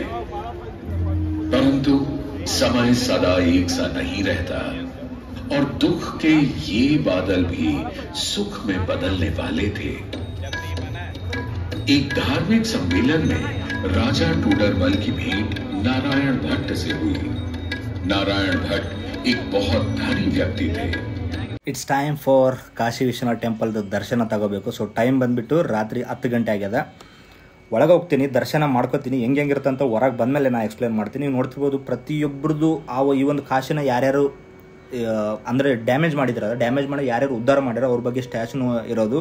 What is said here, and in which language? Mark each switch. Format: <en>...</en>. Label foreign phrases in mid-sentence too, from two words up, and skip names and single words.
<hi>परंतु समय सदा एक सा नहीं रहता और दुख के ये बादल भी सुख में बदलने वाले थे। एक धार्मिक सम्मेलन में राजा टोडरमल की भेंट नारायण भट्ट से हुई। नारायण भट्ट एक बहुत धनी व्यक्ति थे।</hi> <en>it's time for</en> <kn>ಕಾಶಿ ವಿಶ್ವನಾಥ್ ಟೆಂಪಲ್ದು ದರ್ಶನ ತಗೋಬೇಕು.</kn> <en>so time</en> <kn>ಬಂದುಬಿಟ್ಟು ರಾತ್ರಿ 10 ಗಂಟೆ ಆಗ್ಯದ. ಒಳಗೆ ಹೋಗ್ತೀನಿ, ದರ್ಶನ ಮಾಡ್ಕೋತೀನಿ. ಹೆಂಗಿರುತ್ತೆ ಅಂತ ಹೊರಗೆ ಬಂದಮೇಲೆ ನಾನು ಎಕ್ಸ್ಪ್ಲೇನ್ ಮಾಡ್ತೀನಿ. ನೀವು ನೋಡ್ತಿರ್ಬೋದು ಪ್ರತಿಯೊಬ್ಬರದ್ದು ಈ ಒಂದು ಕಾಶಿನ ಯಾರ್ಯಾರು ಅಂದರೆ ಡ್ಯಾಮೇಜ್ ಮಾಡಿದಾರೆ, ಡ್ಯಾಮೇಜ್ ಮಾಡಿ ಯಾರ್ಯಾರು ಉದ್ಧಾರ ಮಾಡ್ಯಾರ ಅವ್ರ ಬಗ್ಗೆ ಸ್ಟ್ಯಾಚ್ಯೂ ಇರೋದು.</kn>